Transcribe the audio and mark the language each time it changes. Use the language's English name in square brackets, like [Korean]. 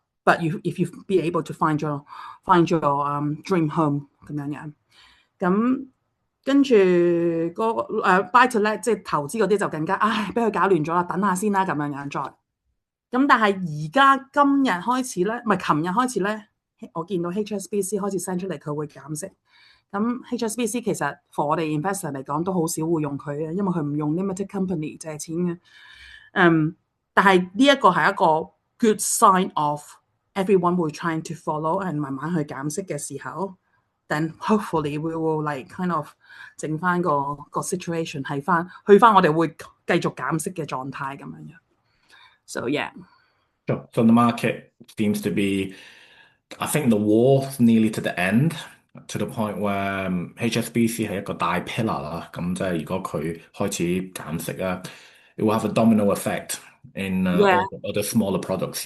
[English] But if you be able to find your dream home [Cantonese] 咁樣，咁跟住個buy to let 即係投資嗰啲就更加俾佢搞亂咗啦，等下先啦咁樣再。咁但係而家今日開始咧，唔係琴日開始咧，我見到 HSBC 開始 send 出嚟佢會減息。咁 HSBC 其實 for 我哋 investor 嚟講都好少會用佢嘅，因為佢唔用 limited company 借錢嘅。但係呢一個係一個 [English] good sign of everyone will trying to follow and [Cantonese] 慢慢去減息嘅時候， [English] then hopefully we will like kind of [Cantonese] 整翻個 situation 去翻我哋會繼續減息嘅狀態咁樣樣。 [English] So yeah. Sure. So the market seems to be, I think the war's nearly to the end, to the point where HSBC [Cantonese] 係一個大 pillar 啦，咁即係如果佢開始減息啊， [English] it will have a domino effect in Yeah. all the other smaller products.